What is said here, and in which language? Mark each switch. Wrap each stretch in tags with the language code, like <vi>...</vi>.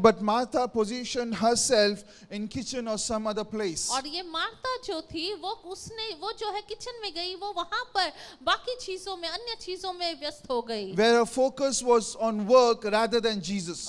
<en>But Martha positioned herself in kitchen or some other place.</en> <hi>और ये Martha जो थी वो जो है किचन में गई, वो वहां पर बाकी चीजों में, अन्य चीजों में व्यस्त हो गई।</hi> <en>Where her focus was on work rather than Jesus.</en>